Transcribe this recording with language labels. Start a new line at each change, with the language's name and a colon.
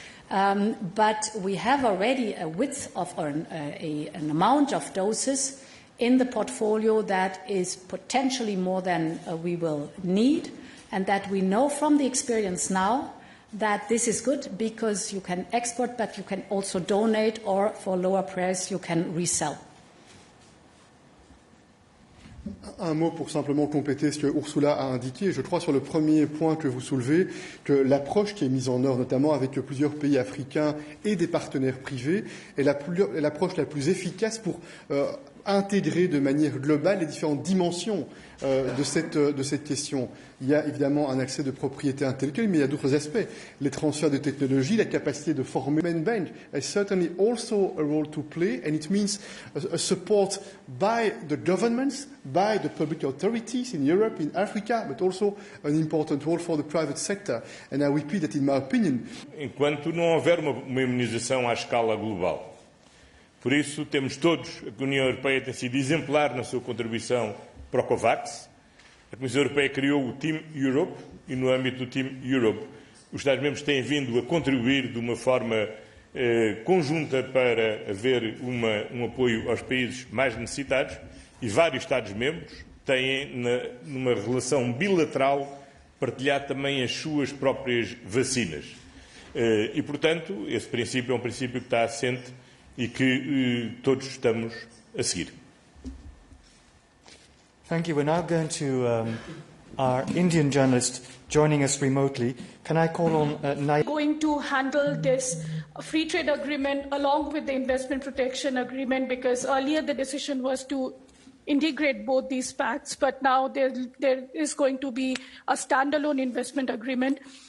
English: But we have already a width of or an amount of doses in the portfolio that is potentially more than we will need, and that we know from the experience now that this is good because you can export, but you can also donate, or for lower price you can resell.
French: Un mot pour simplement compléter ce que Ursula a indiqué. Je crois sur le premier point que vous soulevez que l'approche qui est mise en œuvre, notamment avec plusieurs pays africains et des partenaires privés, est l'approche la plus efficace pour intégrer de manière globale les différentes dimensions de cette question. Il y a évidemment un accès de propriété intellectuelle, mais il y a d'autres aspects. Les transferts de technologie, la capacité de former.
English: Main Bank has certainly also a role to play, and it means a support by the governments, by the public authorities in Europe, in Africa, but also an important role for the private sector. And I repeat that in my opinion.
Portuguese: Enquanto não houver uma imunização à escala global. Por isso, temos todos, a União Europeia tem sido exemplar na sua contribuição para o COVAX. A Comissão Europeia criou o Team Europe e, no âmbito do Team Europe, os Estados-membros têm vindo a contribuir de uma forma conjunta para haver um apoio aos países mais necessitados, e vários Estados-membros têm, numa relação bilateral, partilhado também as suas próprias vacinas. E, portanto, esse princípio é um princípio que está assente e que todos estamos a seguir.
English: Thank you. We're now going to our Indian journalist joining us remotely. Can I call on going to handle this free trade agreement along with the investment protection agreement, because earlier the decision was to integrate both these pacts, but now there is going to be a standalone investment agreement.